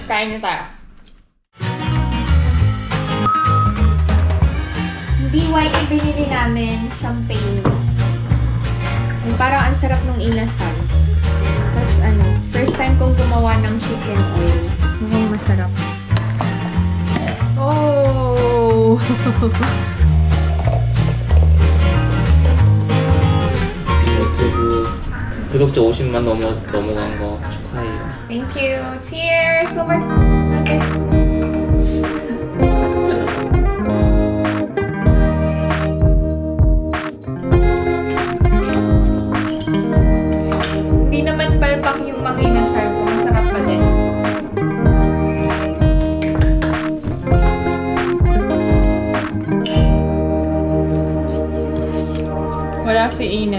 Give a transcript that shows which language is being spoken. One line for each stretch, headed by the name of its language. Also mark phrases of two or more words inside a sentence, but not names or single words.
Filipino: Kain na tayo! Hindi white yung binili namin, champagne. Parang ang sarap nung inasal. Tapos
English: first time
Filipino: kong gumawa ng
English: chicken oil.
Filipino: Mukhang masarap. Oh!
Korean: 유튜브 구독자 50만 넘어간 거 축하해요.
English: Thank you. Cheers! One more. Okay.
Filipino: Hindi naman palpak yung mga inasal ko. Masarap pa din. Wala si Ina.